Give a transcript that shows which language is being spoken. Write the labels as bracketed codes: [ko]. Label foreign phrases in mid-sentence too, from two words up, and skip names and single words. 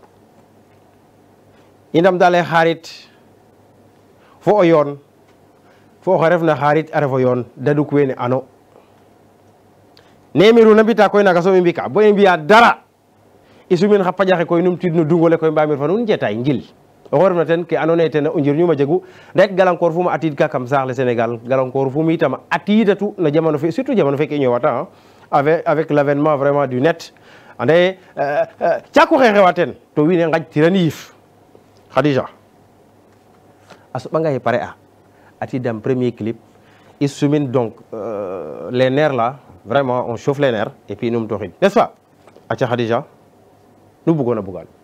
[srr] i ndam dale xarit fo o yoon fo oxe refna xarit a refo yoon daduk wene ano ne miruna mbita koy naga so i mbika bo i mbiya dara i sumin xa paƴaxe koy num tid no dungole koy mbamir fa nuun jetay ngil oxu refna ten ke ando naye ten o njirñuma jegu rek galankor fuma atid ka kam saax le Sénégal galankor fum itam atidatu no jamano fe surtout jamano fe ke i ñowata [fr] avec l'avènement vraiment du net [srr] ande caku xe xewa ten to wiin we ngaƴ tiran yiif Khadija a soɓanga ye pare a atidam [fr] premier clip [srr] i sumin [fr] donc les nerfs là vraiment on chauffe les nerfs et puis [srr] num toxin [fr] n'est-ce pas [srr] aca Khadija nu bugoona bugaan